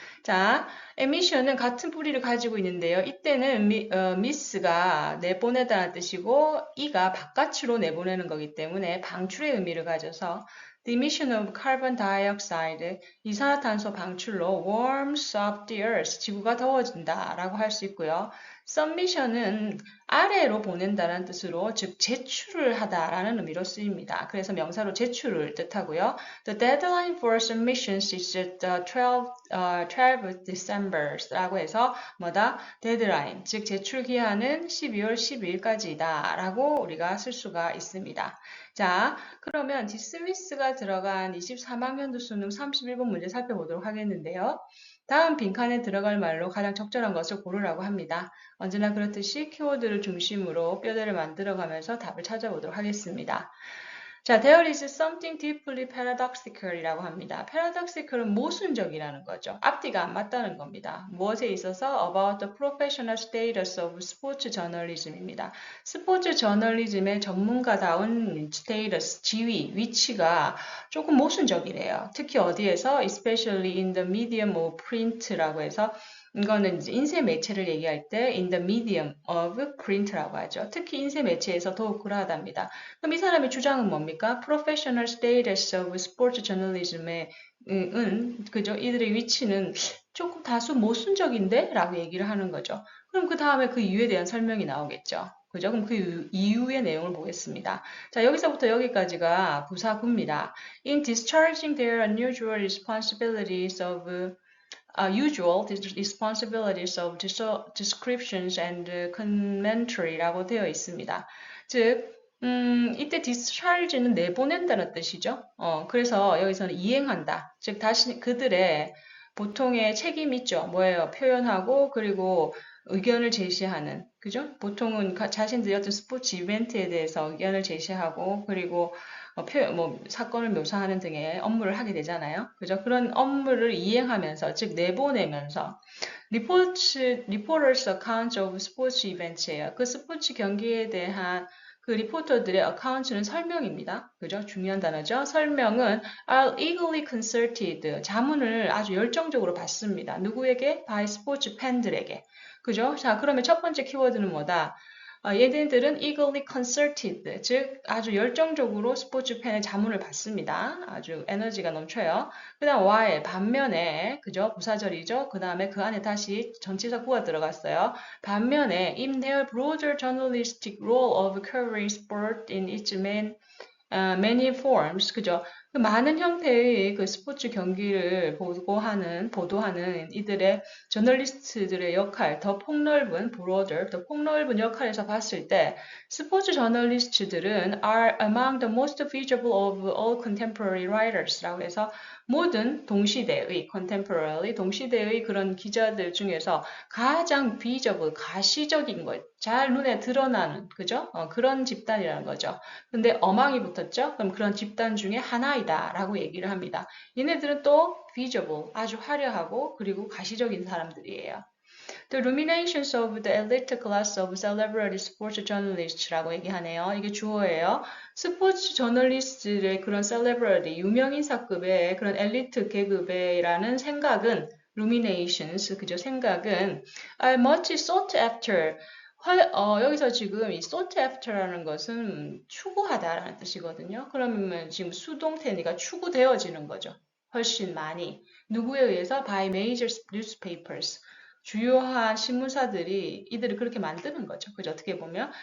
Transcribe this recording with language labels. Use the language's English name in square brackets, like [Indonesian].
[Korean] 자, emission은 같은 뿌리를 가지고 있는데요. 이때는 miss가 내보내다는 뜻이고 이가 바깥으로 내보내는 거기 때문에 방출의 의미를 가져서 [English] The emission of carbon dioxide, [Korean] 이산화탄소 방출로 [English] warms up the earth, [Korean] 지구가 더워진다 라고 할 수 있고요. submission은 아래로 보낸다는 뜻으로 즉 제출을 하다라는 의미로 쓰입니다. 그래서 명사로 제출을 뜻하고요. [English] The deadline for submissions is the 12th December라고 [Korean] 해서 뭐다? deadline, 즉 제출 기한은 12월 12일까지다 라고 우리가 쓸 수가 있습니다. 자, 그러면 dismiss가 들어간 23학년도 수능 31번 문제 살펴보도록 하겠는데요. 다음 빈칸에 들어갈 말로 가장 적절한 것을 고르라고 합니다. 언제나 그렇듯이 키워드를 중심으로 뼈대를 만들어가면서 답을 찾아보도록 하겠습니다. [English] 자, there is something deeply paradoxical이라고 합니다. [Korean] paradoxical은 모순적이라는 거죠. 앞뒤가 안 맞다는 겁니다. 무엇에 있어서 [English] about the professional status of sports journalism입니다. [Korean] 스포츠 저널리즘의 전문가다운 스테이터스, 지위, 위치가 조금 모순적이래요. 특히 어디에서 [English] especially in the medium of print [Korean] 라고 해서 이거는 이제 인쇄 매체를 얘기할 때 [English] in the medium of print [Korean] 라고 하죠. 특히 인쇄 매체에서 더욱 그러하답니다. 그럼 이 사람의 주장은 뭡니까? [English] Professional status of sports journalism의 그죠? [Korean] 이들의 위치는 조금 다소 모순적인데? 라고 얘기를 하는 거죠. 그럼 그 다음에 그 이유에 대한 설명이 나오겠죠. 그죠? 그럼 그 이유의 내용을 보겠습니다. 자, 여기서부터 여기까지가 부사구입니다. [English] In discharging their unusual responsibilities of usual responsibilities of descriptions and commentary라고 [Korean] 되어 있습니다. 즉, 이때 discharge는 내보낸다는 뜻이죠. 그래서 여기서는 이행한다. 즉, 다시 그들의 보통의 책임 있죠. 뭐예요? 표현하고 그리고 의견을 제시하는. 그죠? 보통은 자신들이 어떤 스포츠 이벤트에 대해서 의견을 제시하고 그리고 사건을 묘사하는 등의 업무를 하게 되잖아요. 그죠? 그런 업무를 이행하면서, 즉, 내보내면서, reporters account of sports events예요. 그 스포츠 경기에 대한 그 리포터들의 어카운트는 설명입니다. 그죠? 중요한 단어죠. 설명은 [English] are eagerly consulted. [Korean] 자문을 아주 열정적으로 받습니다. 누구에게? by 스포츠 팬들에게. 그죠? 자, 그러면 첫 번째 키워드는 뭐다? 얘네들은 [English] eagerly consulted, [Korean] 즉 아주 열정적으로 스포츠 팬의 자문을 받습니다. 아주 에너지가 넘쳐요. 그 다음 while, 반면에, 그죠? 부사절이죠. 그 다음에 그 안에 다시 전치사구가 들어갔어요. 반면에 [English] in their broader journalistic role of covering sport in its many forms, 그죠? [Korean] 그 많은 형태의 그 스포츠 경기를 보도하는 이들의 저널리스트들의 역할, 더 폭넓은, broader, 더 폭넓은 역할에서 봤을 때 스포츠 저널리스트들은 [English] are among the most visible of all contemporary writers [Korean] 라고 해서 모든 동시대의, contemporary, 동시대의 그런 기자들 중에서 가장 visible, 가시적인 것, 잘 눈에 드러나는, 그죠? 그런 집단이라는 거죠. 근데 어망이 붙었죠? 그럼 그런 집단 중에 하나이다 라고 얘기를 합니다. 얘네들은 또 visible, 아주 화려하고 그리고 가시적인 사람들이에요. [English] The ruminations of the elite class of celebrity sports journalists라고 [Korean] 얘기하네요. 이게 주어예요. 스포츠 저널리스트의 그런 celebrity, 유명인사급의 그런 엘리트 계급이라는 생각은 ruminations, 그죠? 생각은 [English] are much sought after. [Korean] 여기서 지금 이 sought after라는 것은 추구하다라는 뜻이거든요. 그러면 지금 수동태니까 추구되어지는 거죠. 훨씬 많이. 누구에 의해서? [English] By major newspapers. [Korean] 주요한 신문사들이 이들을 그렇게 만드는 거죠. 그죠? 어떻게 보면.